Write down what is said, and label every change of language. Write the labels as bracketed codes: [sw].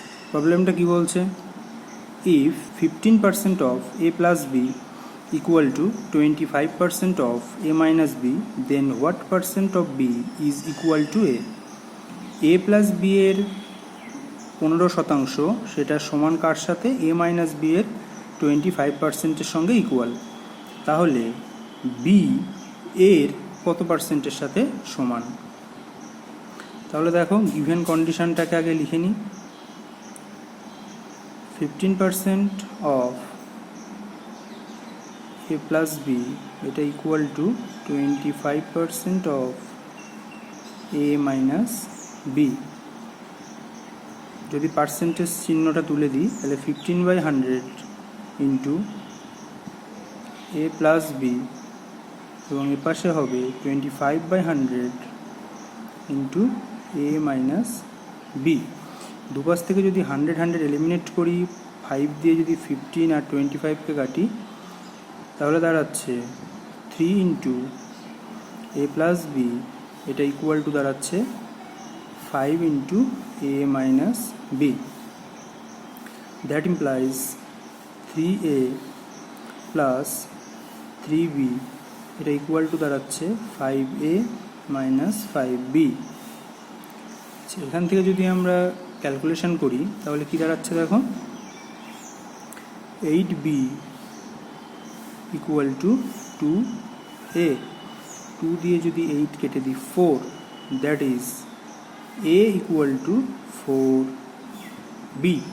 [bn] প্রবলেমটা কি বলছে, [en] if 15% of A plus B equal to 25% of A minus B, then what percent of B is equal to A? [bn] A plus B এর 15% সেটা সমান কার সাথে? A minus B এর 25%-এর সঙ্গে ইকুয়াল। তাহলে B এর কত পার্সেন্টের সাথে সমান? তাহলে দেখো, গিভেন কন্ডিশনটাকে আগে লিখে নিই। [en] 15% of A plus B এটা equal to 25% of A minus B। [bn] যদি পার্সেন্টেজ চিহ্নটা তুলে দিই, তাহলে 15/100 ইন্টু A plus B, এবং এ পাশে হবে 25/100 ইন্টু A minus B। দুপাশ থেকে যদি 100 এলিমিনেট করি, 5 দিয়ে যদি 15 আর 25কে কাটি, তাহলে দাঁড়াচ্ছে 3 ইন্টু A plus B এটা ইকুয়াল টু দাঁড়াচ্ছে 5 into A minus B। [en] that implies 3A plus 3B [bn] এটা ইকুয়াল টু দাঁড়াচ্ছে 5a মাইনাস 5b। এখান থেকে যদি আমরা ক্যালকুলেশন করি তাহলে কি দাঁড়াচ্ছে দেখো, 8b ইকুয়াল টু 2a, 2 দিয়ে যদি 8 কেটে দিই 4, that is a equal to 4b।